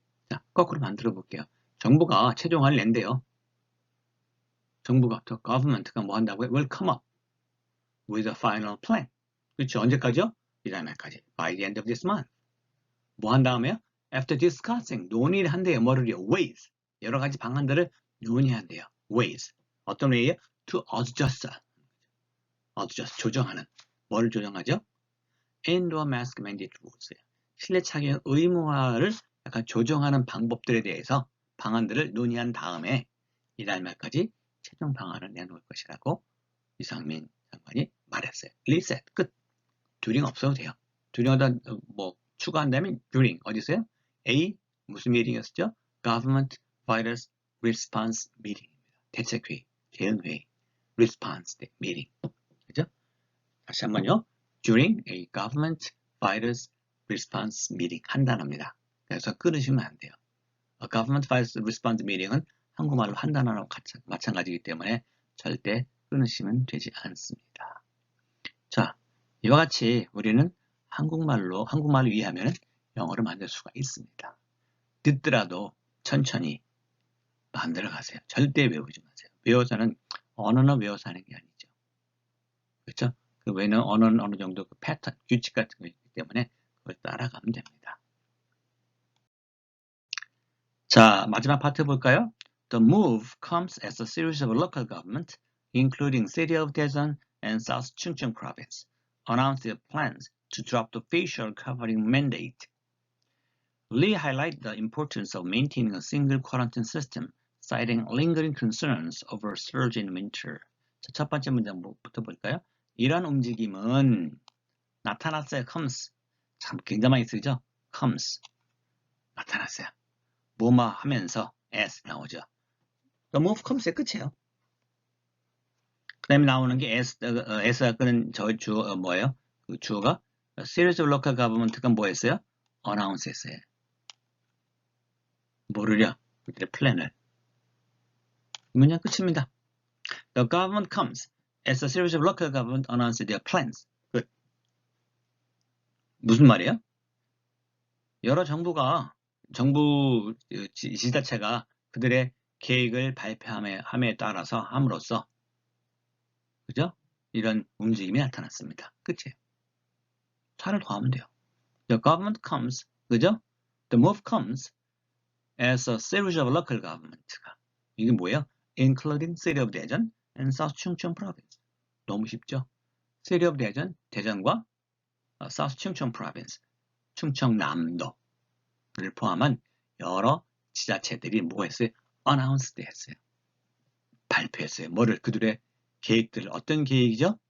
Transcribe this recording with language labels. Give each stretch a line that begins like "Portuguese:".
Korean: 자, 거꾸로 만들어 볼게요. 정부가 최종안을 낸대요. 정부가
English: government
Korean: 가 뭐 한다고요?
English: Will come up with a final plan.
Korean: 그렇죠? 언제까지요? 이달 말까지.
English: By the end of this month.
Korean: 뭐 한 다음에요?
English: After discussing.
Korean: 논의를 한대요. 뭐를요?
English: Ways.
Korean: 여러 가지 방안들을 논의한대요.
English: Ways. 어떤 way예요? To adjust. adjust, 조정하는.
Korean: 뭐를 조정하죠?
English: indoor mask mandate rules
Korean: 예요. 실내 착용 의무화를 약간 조정하는 방법들에 대해서 방안들을 논의한 다음에 이달 말까지 최종 방안을 내놓을 것이라고 이상민 장관이 말했어요. reset, 끝. during 없어도 돼요. during하다 뭐 추가한다면 during 어디 있어요? A 무슨 미팅이었죠? Government Virus Response Meeting입니다. 대책회의, 대응회의, response meeting. 그죠? 다시 한번요.
English: During a Government Virus Response Meeting
Korean: 한 단어입니다. 그래서 끊으시면 안 돼요.
English: A Government Virus Response Meeting
Korean: 은 한국말로 한 단어랑 마찬가지이기 때문에 절대 끊으시면 되지 않습니다. 자, 이와 같이 우리는 한국말을 이해하면 영어를 만들 수가 있습니다. 듣더라도 천천히 만들어 가세요. 절대 외우지 마세요. 외워서는 언어는 외워서 하는 게 아니죠. 그렇죠? 그 외에는 언어는 어느 정도 그 패턴, 규칙 같은 거 있기 때문에 그걸 따라가면 됩니다. 자, 마지막 파트 볼까요?
English: The move comes as a series of local government, including City of Daejeon and South Chungcheong Province, announced their plans to drop the facial covering mandate. Lee highlighted the importance of maintaining a single quarantine system, citing lingering concerns over surge in winter.
Korean: 자, 첫 번째 문장부터 볼까요? 이런 움직임은 나타났어요. comes. 참 굉장히 많이 쓰죠? comes. 나타났어요. 뭐뭐 하면서 as 나오죠. The move comes의 끝이에요. 그 다음에 나오는 게 as가 끄는 주어 뭐예요? 그 주어가
English: series of local government
Korean: 가 뭐였어요? announce 했어요. 뭐를요? 그들의 플랜을. 이 문장 끝입니다.
English: The government comes as a series of local government announce their plans.
Korean: 끝. 무슨 말이에요? 여러 정부 지자체가 그들의 계획을 발표함에 따라서 함으로써 그죠? 이런 움직임이 나타났습니다. 끝이에요. 차를 더하면 돼요.
English: The government comes,
Korean: 그죠?
English: The move comes as a series of local government
Korean: 가. 이게 뭐예요?
English: Including City of Daejeon and South Chungcheong Province.
Korean: 너무 쉽죠?
English: City of Daejeon,
Korean: 대전과
English: South Chungcheong Province,
Korean: 충청남도를 포함한 여러 지자체들이 뭐 했어요?
English: Announced
Korean: 했어요. 발표했어요. 뭐를? 그들의 계획들을. 어떤 계획이죠?